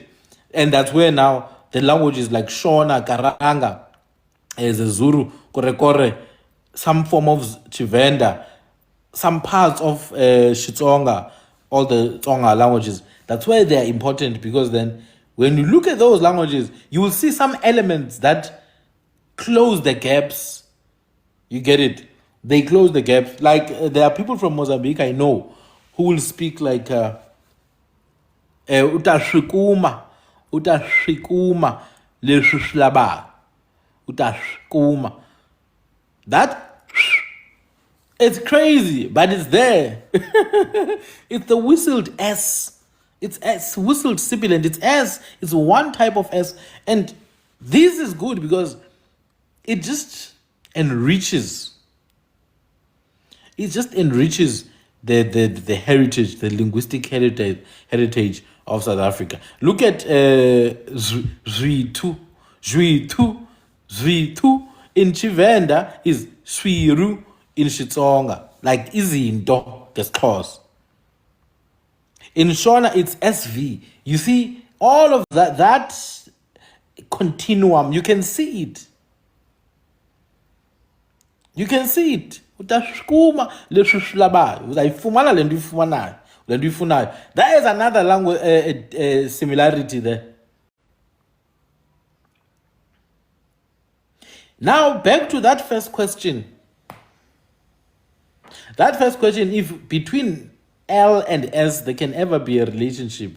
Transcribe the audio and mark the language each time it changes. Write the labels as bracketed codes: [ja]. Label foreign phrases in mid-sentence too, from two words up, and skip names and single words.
[en] And that's where now the languages like Shona, Karanga, Zulu, Korekore, some form of Chivenda, some parts of Xitsonga, all the Tsonga languages, that's why they are important, because then when you look at those languages, you will see some elements that close the gaps. You get it? They close the gaps. Like there are people from Mozambique I know who will speak like [ts] utashikuma leshislaba utashikuma. [en] That it's crazy, but it's there. It's the whistled S. It's S, whistled sibilant. It's S. It's one type of S. And this is good because it just enriches. It just enriches the heritage, the linguistic heritage of South Africa. Look at Zwitu. In Chivenda is Swiru in Xitsonga. [xh] Like izinto ngesixhosa. [en] In Shona, it's SV. You see, all of that continuum, you can see it. You can see it. [ts] Utashikuma leshislabayo. [xh] Uzayifumana le nto uyifumanayo. Le nto uyifunayo. [en] There is another language similarity there. Now, back to that first question. That first question, if between L and S, there can ever be a relationship.